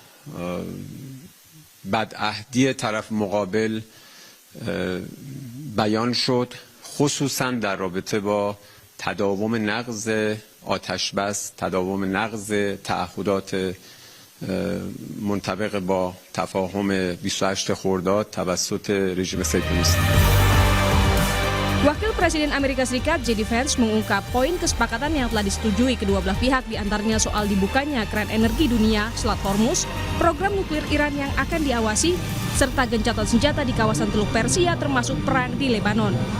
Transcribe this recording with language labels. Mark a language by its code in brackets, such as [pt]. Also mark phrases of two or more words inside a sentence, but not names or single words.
[fa] بدعهدی طرف مقابل بیان شد، خصوصا در رابطه با تداوم نقض آتشبس، تداوم نقض تعهدات منطبق با تفاهم 28 خرداد توسط رژیم صهیونیست. [id] Wakil Presiden Amerika Serikat J.D. Vance mengungkap poin kesepakatan yang telah disetujui kedua belah pihak, diantaranya soal dibukanya keran energi dunia Selat Hormuz, program nuklir Iran yang akan diawasi, serta gencatan senjata di kawasan Teluk Persia termasuk perang di Lebanon.